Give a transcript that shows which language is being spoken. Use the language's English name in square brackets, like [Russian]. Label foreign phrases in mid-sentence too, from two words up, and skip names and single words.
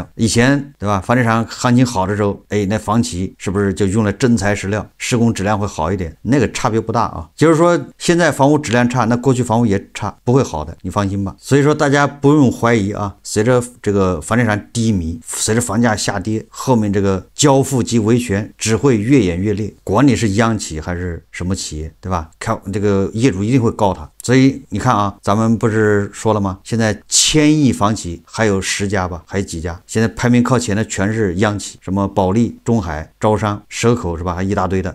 [Chinese] 以前对吧，房地產行情好的時候，那房企是不是就用了真材實料，施工質量會好一點？那個差別不大啊。就是說，現在房屋質量差，那過去房屋也差，不會好的，你放心吧。所以說，大家不用懷疑啊，隨着这個房地產低迷，隨着房價下跌，後面這個交付及維權只會越演越烈，管你是央企還是什麼企業，對吧？看這個業主一定會告他。所以你看啊，咱們不是說了嗎？現在1000億房企還有10家吧，還有幾家？現在排名靠前的全是央企，什麼保利、中海、招商、蛇口是吧？還一大堆的。